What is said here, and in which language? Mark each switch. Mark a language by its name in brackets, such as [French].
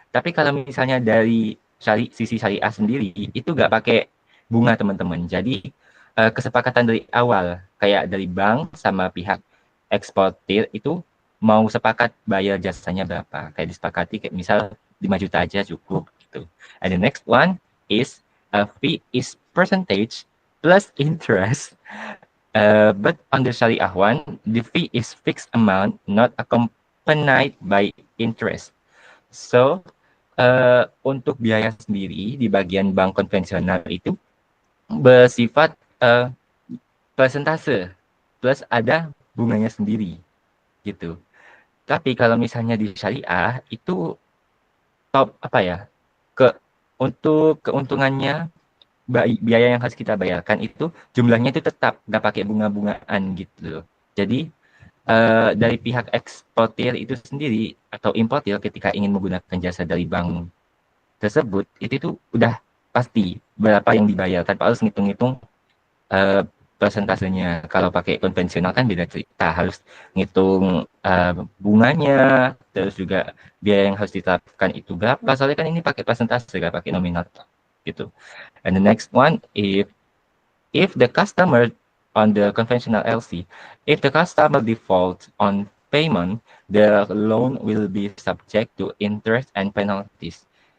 [Indonesian] Tapi kalau misalnya dari sisi syariah sendiri itu nggak pakai bunga teman-teman. Jadi kesepakatan dari awal kayak dari bank sama pihak eksportir itu mau sepakat bayar jasanya berapa. Kayak disepakati kayak misal 5 juta aja cukup gitu. [English] And the next one is fee is percentage plus interest. But on the Syariah one, the fee is fixed amount not accompanied by interest. [Indonesian] So, untuk biaya sendiri di bagian bank konvensional itu bersifat persentase plus ada bunganya sendiri gitu. Tapi kalau misalnya di syariah itu top apa ya? Untuk keuntungannya biaya yang harus kita bayarkan itu jumlahnya itu tetap nggak pakai bunga-bungaan gitu loh. Jadi dari pihak eksportir itu sendiri atau importir ketika ingin menggunakan jasa dari bank tersebut itu tuh udah pasti berapa yang dibayar tanpa harus ngitung-ngitung persentasenya. Kalau pakai konvensional kan beda cerita, harus ngitung bunganya, terus juga biaya yang harus ditetapkan itu berapa. Soalnya kan ini pakai persentase, nggak pakai nominal gitu. [English] And the next one, if the customer on the conventional LC, if the customer defaults on payment, the loan will be subject to interest and penalties.